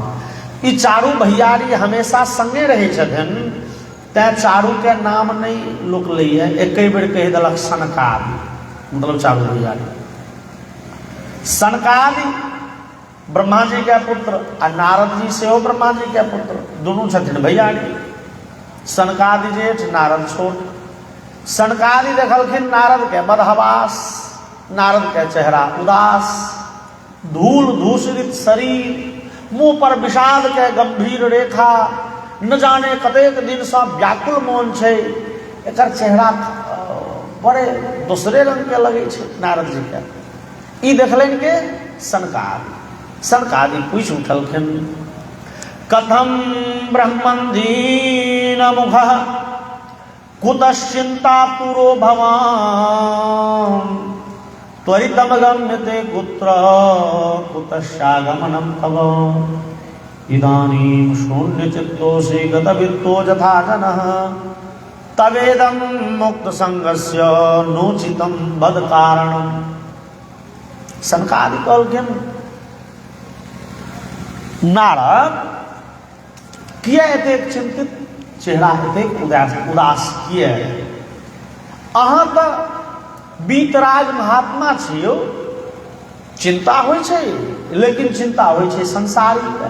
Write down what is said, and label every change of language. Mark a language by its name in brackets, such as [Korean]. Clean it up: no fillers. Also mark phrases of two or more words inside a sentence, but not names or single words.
[Maithili] ई चारू भैयारी हमेशा संगे रहे छथिन, तैं चारू के नाम नहीं लोक लैए, एक बेर कह देलक सनकादि, मतलब चारू भैयारी। सनकादि ब्रह्मा जी के पुत्र, आ नारद जी सेहो ब्रह्मा जी के पुत्र, दोनों छथिन भैयारी। सनकादि जेठ, नारद छोट। सनकादि देखलखिन नारद के बदहवास, नारद के चेहरा उदास, धूल धूसरित शरीर, मुंह पर विषाद के गंभीर रेखा, न जाने कतेक दिन से व्याकुल मोन छै, एकर चेहरा बड़े दूसरे रंग के लगे छै नारद जी के। ई देखलनि के सनकादि। सनकादि पूछ उठलखिन [Sanskrit] कथम ब्रह्मन् दीन मुखः कुतश्चिंता पुरो भवान् त्वरितम गम्यते कुत्र कुतश्चागमनं तव इदानीं शून्यचित्तोऽसि गतवित्तो यथा जनः तवेदं मुक्तसंगस्य नोचितं वद कारणम्। [Maithili] सनकादि कहलखिन नारद किया एतेक चिंतित चेहरा एतेक उदास किया? अहाँ तऽ बीतराज महात्मा छियौ, चिंता होइ छै, लेकिन चिंता होइ छै संसारी के।